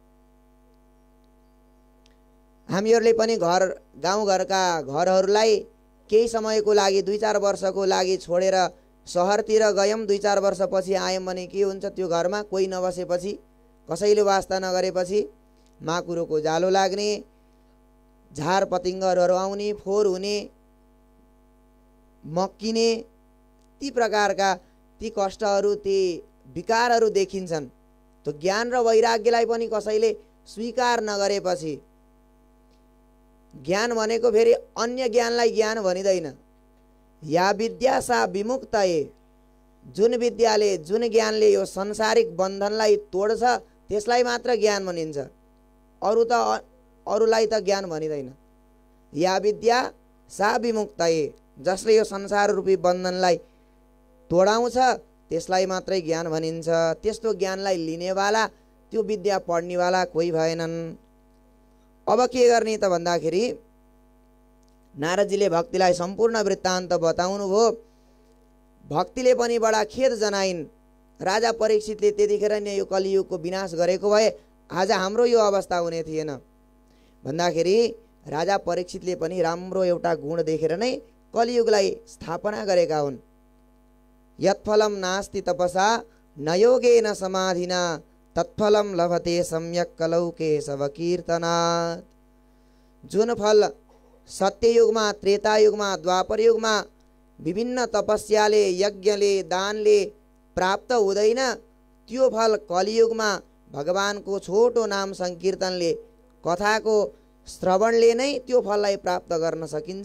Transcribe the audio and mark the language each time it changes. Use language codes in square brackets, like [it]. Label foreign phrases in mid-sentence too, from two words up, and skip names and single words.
[ne] हामीहरूले पनि गाउँघरका घरहरूलाई केही समयको लागि 2-4 वर्षको लागि छोडेर सहरतिर गयौँ, 2-4 वर्षपछि आयौँ भने के हुन्छ, त्यो घरमा कोही नबसेपछि, कसैले वास्ता नगरेपछि माकुरोको जालो लाग्ने, झार पतिङ्गरहरू आउने, फोहोर हुने, मक्किने, ती प्रकारका ती कष्टहरू, ती विकारहरू देखिन्छन्। त्यो ज्ञान र वैराग्यलाई पनि कसैले स्वीकार नगरेपछि, ज्ञान भनेको फेरि अन्य ज्ञानलाई ज्ञान भनिँदैन। [sa] या विद्या सा विमुक्तये, [ne] जुन विद्याले, जुन ज्ञानले यो संसारिक बन्धनलाई तोड्छ त्यसलाई मात्र ज्ञान भनिन्छ। अरूलाई त ज्ञान भनिँदैन। [sa] या विद्या सा विमुक्तये, [ne] जसले यो संसार रूपी बन्धनलाई तोडाउँछ त्यसलाई मात्रै ज्ञान भनिन्छ। त्यस्तो ज्ञानलाई लिनेवाला, त्यो विद्या पढ्नेवाला कोही भएनन्। अब के गर्ने त भन्दाखेरि नारदजीले भक्तिलाई सम्पूर्ण वृत्तान्त बताउनु भयो। भक्तिले पनि बडा खेद जनाइन्। राजा परीक्षितले त्यतिखेर नै यो कलियुगको विनाश गरेको भए आज हाम्रो यो अवस्था हुने थिएन भन्दाखेरि राजा परीक्षितले पनि राम्रो एउटा गुण देखेर नै कलियुगलाई स्थापना गरेका हुन्। [sa] यत्फलम नास्ति तपसा न योगेन समाधिना तत्फलम लभते सम्यक कलौ केशव कीर्तनात्। [ne] जुन फल सत्ययुगमा, त्रेतायुगमा, द्वापर युगमा विभिन्न तपस्याले, यज्ञले, दानले प्राप्त हुँदैन, त्यो फल कलियुगमा भगवानको छोटो नाम संकीर्तनले, कथाको श्रवणले नै त्यो फललाई प्राप्त गर्न सकिन्छ।